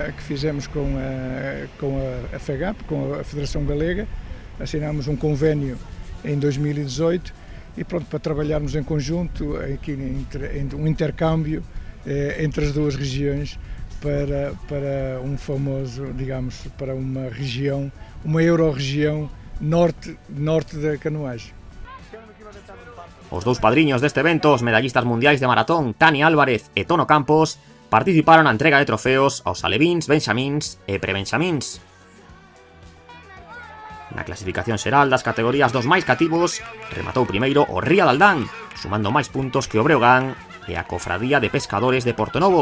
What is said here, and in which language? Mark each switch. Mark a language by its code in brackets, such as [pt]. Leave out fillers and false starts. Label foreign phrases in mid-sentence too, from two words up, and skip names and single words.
[pt] a FEGAP, com a Federação Galega, assinámos um convênio em 2018 e pronto, para trabalharmos em conjunto, aqui um intercâmbio entre as duas regiões para um famoso, digamos, para uma região, uma Eurorregião norte da canoagem. [gl] Os dous padriños deste evento, os medallistas mundiais de maratón Tani Álvarez e Tono Campos, participaron na entrega de trofeos aos alevíns, benxamíns e prebenxamíns. Na clasificación xeral das categorías dos máis cativos, rematou primeiro o Ría de Aldán, sumando máis puntos que o Breogán e a Cofradía de Pescadores de Portonovo.